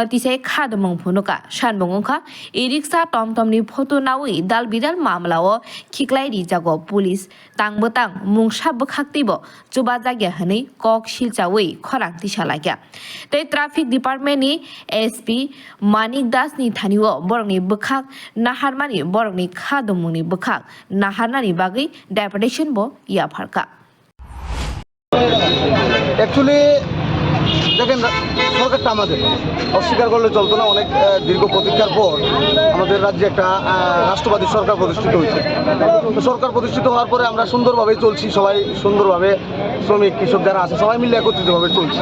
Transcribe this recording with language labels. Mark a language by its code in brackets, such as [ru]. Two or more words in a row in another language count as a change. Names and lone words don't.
[trp] तिसे खादमं फुनुका सानबुंखा ई-रिक्शा टमटमनि फटो नावै दाल बिदाल मामलाओ खिक्लाय रिजागो पुलिस तांबोतां मुंसा बखाक्तिबो जुबा जागिया हनै कक सिलचावै खरां तिसालाइखा तै ट्राफिक डिपार्टमेन्टनि एसपी मानिक दासनि थानिओ बरंनि बखाक नाहारमानि बरंनि खादमंनि बखाक नाहारनानि बागै डेपुटेशन ইয়া ফারকা [bn] অ্যাকচুয়ালি দেখেন সরকারটা আমাদের অস্বীকার করলে চলতো না। অনেক দীর্ঘ প্রতীক্ষার পর আমাদের রাজ্যে একটা রাষ্ট্রবাদী সরকার প্রতিষ্ঠিত হয়েছে। তো সরকার প্রতিষ্ঠিত হওয়ার পরে আমরা সুন্দরভাবে চলছি, সবাই সুন্দরভাবে শ্রমিক কৃষক যারা আছে সবাই মিলে একত্রিতভাবে চলছি।